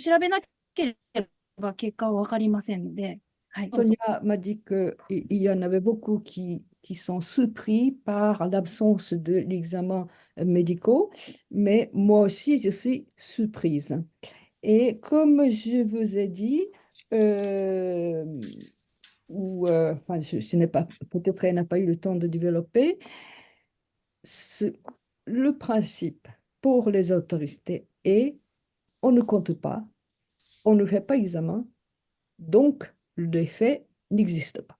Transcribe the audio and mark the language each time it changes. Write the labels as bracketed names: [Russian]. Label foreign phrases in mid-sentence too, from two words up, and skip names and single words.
[Japanese] 調べなければ結果は分かりませんので、はい。 [French] Sonia m'a dit qu'il y en avait beaucoup qui sont surpris par l'absence de l'examen médical, mais moi aussi, je suis surprise. Et comme je vous ai dit, enfin, je n'ai pas, peut-être elle n'a pas eu le temps de développer, le principe pour les autorités est on ne compte pas, on ne fait pas examen, donc l'effet n'existe pas.